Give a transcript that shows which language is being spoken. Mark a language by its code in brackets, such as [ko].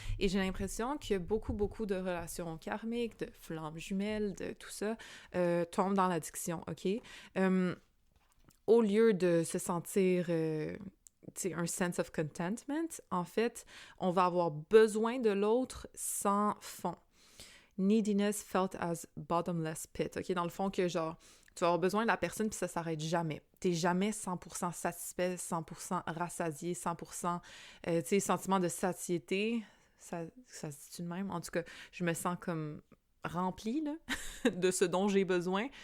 [fr] Et j'ai l'impression que beaucoup de relations karmiques, de flammes jumelles, de tout ça, tombent dans l'addiction, OK? Au lieu de se sentir un [en] sense of contentment, [fr] en fait, on va avoir besoin de l'autre sans fond. [en] Neediness felt as bottomless pit. OK? [fr] Dans le fond que genre, tu vas avoir besoin de la personne puis ça s'arrête jamais. T'es jamais 100% satisfait, 100% rassasié, 100% tu sais, sentiment de satiété. Ça se dit-tu de même? En tout cas, je me sens comme remplie là, de ce dont j'ai besoin.